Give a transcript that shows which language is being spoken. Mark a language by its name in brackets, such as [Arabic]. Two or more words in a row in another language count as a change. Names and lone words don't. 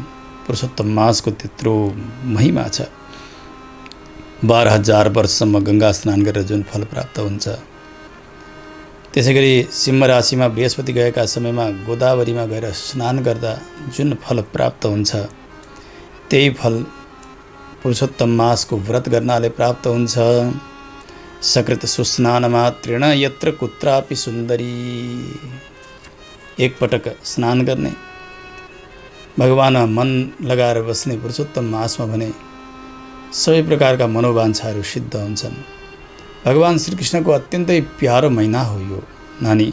[Nepali] पुरुषोत्तम मासको त्यत्रो महिमा छ। 12,000 वर्षसम्म गङ्गा स्नान गरेर जुन फल प्राप्त हुन्छ, त्यसै गरी सिंह राशिमा बृहस्पति गएका समयमा गोदावरीमा गएर स्नान गर्दा जुन फल प्राप्त हुन्छ, त्यही फल पुरुषोत्तम मासको व्रत गर्नाले प्राप्त हुन्छ। [Sanskrit] सकृत सुस्नान मात्रेण यत्र कुत्रापि सुन्दरी। [Nepali] एकपटक स्नान गर्ने, भगवानमा मन लगाएर बस्ने पुरुषोत्तम मासमा भने सबै प्रकारका मनोवाञ्छाहरू सिद्ध हुन्छन्। भगवान श्रीकृष्णको अत्यन्तै प्यारो महिना हो यो नानी।